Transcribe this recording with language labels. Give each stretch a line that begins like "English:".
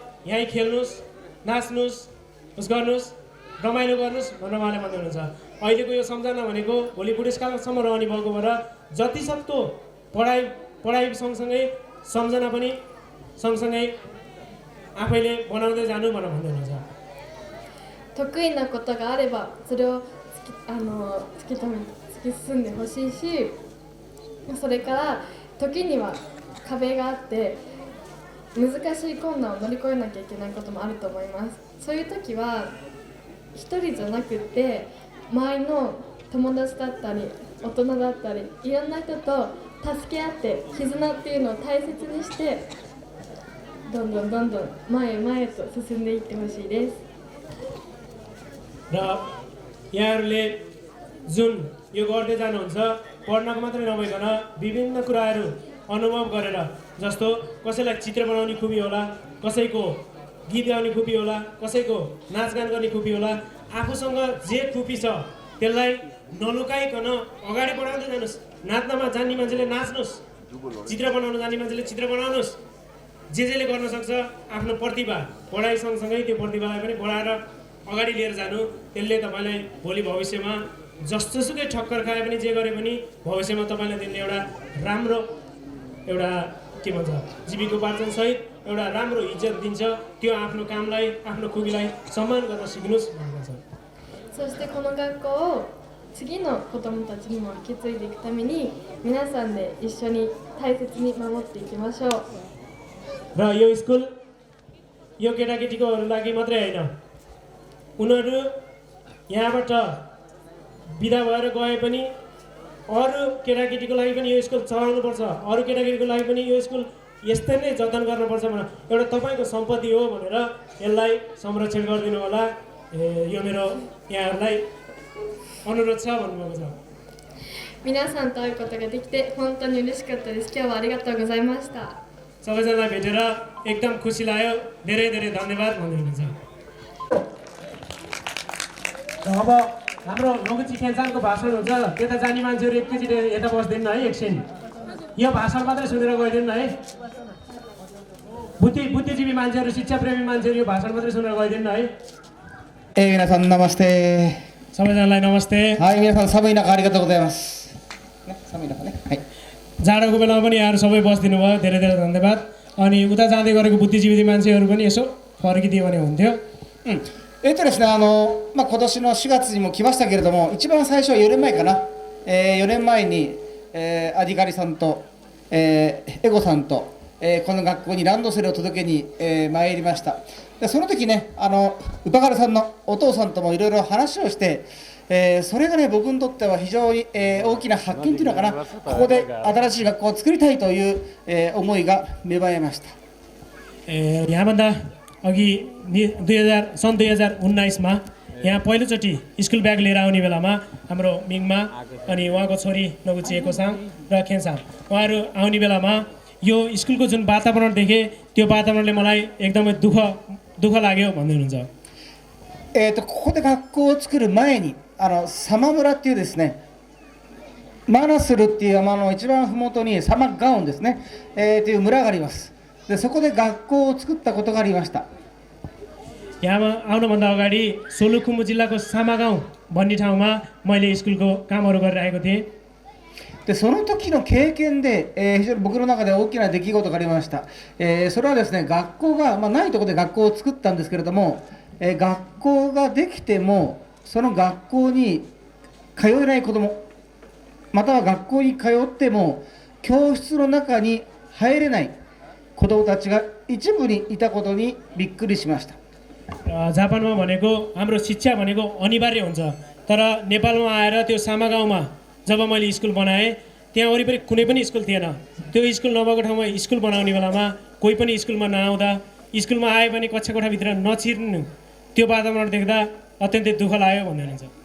Nepali: यहीँ खेल्नुहोस्, नाच्नुहोस्, गर्नुहोस्, रमाइलो गर्नुहोस् भनेर उहाँले भन्दै हुनुहुन्छ। अहिलेको यो सम्झना भनेको भोलि बुढेसकालसम्म रहने भएको भएर जतिसक्दो पढाइ सँगसँगै सम्झना पनि सँगसँगै आफैले बनाउँदै जानु भनेर भन्दै हुनुहुन्छ।
Japanese: 得意なことがあればそれを突き進んでほしいし、それから時には壁があって難しい困難を乗り越えなきゃいけないこともあると思います。そういう時は一人じゃなくって周りの友達だったり大人だったりいろんな人と助け合って絆っていうのを大切にしてどんどん前へと進んでいってほしいです。
Nepali: र यहाँहरूले जुन यो गर्दै जानुहुन्छ पढ्नको मात्रै नभइकन विभिन्न कुराहरू अनुभव गरेर जस्तो कसैलाई चित्र बनाउने खुबी होला, कसैको गीत गाउने खुबी होला, कसैको नाचगान गर्ने खुबी होला, आफूसँग जे खुबी छ त्यसलाई नलुकाइकन अगाडि बढाउँदै जानुहोस्। नाच्नमा जान्ने मान्छेले नाच्नुहोस्, चित्र बनाउन जान्ने मान्छेले चित्र बनाउनुहोस्। जेले गर्न सक्छ आफ्नो प्रतिभा पढाइ सँगसँगै त्यो प्रतिभालाई पनि बढाएर अगाडि लिएर जानु, त्यसले तपाईँलाई भोलि भविष्यमा जस्तोसुकै ठक्कर खाए पनि जे गरे पनि भविष्यमा तपाईँलाई त्यसले एउटा राम्रो एउटा के भन्छ जीविकोपार्जन सहित एउटा राम्रो इज्जत दिन्छ। त्यो आफ्नो कामलाई आफ्नो खुबीलाई सम्मान गर्न सिक्नुहोस् भन्ने छ।
Japanese: そしてこの学校を次の子どもたちにも引き継いでいくために皆さんで一緒に大切に守っていきましょう。
Nepali: र यो स्कुल यो केटाकेटीकोहरू लागि मात्रै होइन, उनीहरू यहाँबाट बिदा भएर गए पनि अरू केटाकेटीको लागि पनि यो स्कुल चलाउनुपर्छ, अरू केटाकेटीको लागि पनि यो स्कुल यस्तै नै जतन गर्नुपर्छ भनेर एउटा तपाईँको सम्पत्ति हो भनेर यसलाई संरक्षण गरिदिनु होला। यो मेरो यहाँहरूलाई अनुरोध छ भन्नुभएको छ।
Japanese: 皆さんと会うことができて本当に嬉しかったです。今日はありがとうございました。
Nepali: सबैजनालाई भेटेर एकदम खुसी लाग्यो। धेरै धेरै धन्यवाद भन्दै हुनुहुन्छ। अब हाम्रो लघुची खेलचालको भाषण हुन्छ, त्यता जाने मान्छेहरू एकैचोटि यता बस्दैन है, एकछिन यो भाषण मात्रै सुनेर गइदिनु है। बुद्धिजीवी मान्छेहरू, शिक्षाप्रेमी मान्छेहरू यो भाषण मात्रै सुनेर गइदिनु है।
Japanese: 皆さんナマステ。
Nepali: सबैजनालाई नमस्ते।
Japanese: はい、皆さん寒い中ありがとうございます。ね、寒い中ね。はい。
Nepali: जाडोको बेलामा पनि यहाँ सबै बसिदिनु भयो, धेरै धेरै धन्यवाद। अनि उता जाँदै गरेको बुद्धिजीवी मान्छेहरू पनि यसो फर्किदियो भने हुन्थ्यो।
Japanese: ですね、今年の4月にも来ましたけれども、一番最初は4年前かな、4年前に、アディカリさんと、エゴさんと、この学校にランドセルを届けに、参りました。でその時ね、ウパガルさんのお父さんともいろいろ話をして、それがね、僕にとっては非常に、大きな発見というのかな、ここで新しい学校を作りたいという、思いが芽生えました。
Nepali: यहाँभन्दा अघि सन् 2019 मा यहाँ पहिलोचोटि स्कुल ब्याग लिएर आउने बेलामा हाम्रो मिङमा अनि उहाँको छोरी नगुची एकोसाङ र खेन्साङ उहाँहरू आउने बेलामा यो स्कुलको जुन वातावरण देखेँ त्यो वातावरणले मलाई एकदमै दुःख लाग्यो भन्दै हुनुहुन्छ।
Japanese: ここで学校を作る前にサマ村っていうですね、マナスルっていう山の一番麓にサマガオンですね、という村があります。でそこで学校を作ったことがありました。
Nepali: यहाँमा आउनुभन्दा अगाडि सोलुखुम्बु जिल्लाको सामागाउँ भन्ने ठाउँमा मैले स्कुलको कामहरू गरिरहेको थिएँ।
Japanese: でその時の経験で、非常に僕の中で大きな出来事がありました。それはですね、学校が、ないところで学校を作ったんですけれども、学校ができてもその学校に通えない子ども、または学校に通っても教室の中に入れない子どもたちが一部にいたことにびっくりしました。
Nepali: जापानमा भनेको हाम्रो शिक्षा भनेको अनिवार्य हुन्छ, तर नेपालमा आएर त्यो सामा गाउँमा जब मैले स्कुल बनाएँ त्यहाँ वरिपरि कुनै पनि स्कुल थिएन। त्यो स्कुल नभएको ठाउँमा स्कुल बनाउने बेलामा कोही पनि स्कुलमा नआउँदा, स्कुलमा आए पनि कक्षा कोठाभित्र नछिर्नु, त्यो वातावरण देख्दा अत्यन्तै दुःख लाग्यो भन्दै हुनुहुन्छ।